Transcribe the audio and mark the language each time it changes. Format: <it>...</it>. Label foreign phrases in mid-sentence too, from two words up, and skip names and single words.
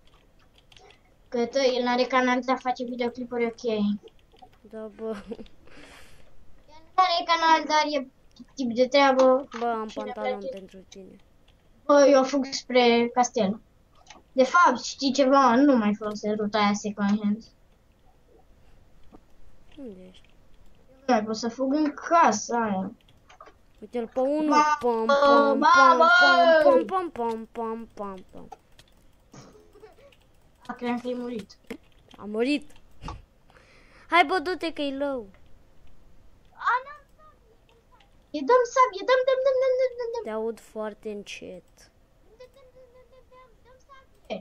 <ro>El n-are canal, dar face videoclipuri ok. Da, bă. El n-are canal, dar e tip de treabă. Bă, am Și ne pantalon place. pentru tine. Bă, eu fug spre castel. De fapt, știi ceva? Nu mai folosesc ruta aia</ro> <en>second hand.</en> <ro>Unde ești? Nu mai pot să fug în casa aia. Uite-l pe unul. Mamă, Pam, pam, mamă! pam, pam, pam, pam, pam, pam. Cream că e murit. A murit. Hai, bă, du-te că e low. E dăm sabie, dăm. Te aud foarte încet. Dăm sabie.</ro>